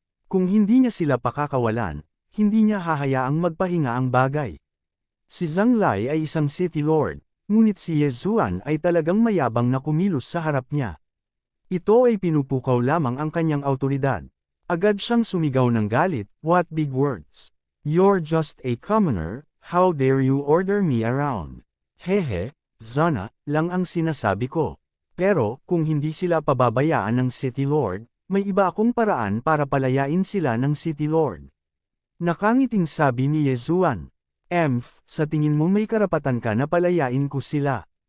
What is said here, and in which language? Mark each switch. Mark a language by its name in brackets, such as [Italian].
[Filipino] Kung hindi niya sila pakakawalan, hindi niya hahayaang magpahinga ang bagay. Si Zhang Lai ay isang city lord. Ngunit si Ye Zuan ay talagang mayabang na kumilos sa harap niya. Ito ay pinupukaw lamang ang kanyang autoridad. Agad siyang sumigaw ng galit, [English] what big words. You're just a commoner, how dare you order me around. [Filipino] Hehe, Zana, lang ang sinasabi ko. Pero, kung hindi sila pababayaan ng City Lord, may iba akong paraan para palayain sila ng City Lord. Nakangiting sabi ni Ye Zuan. Sa tingin mo may karapatan ka na palayain ko sila.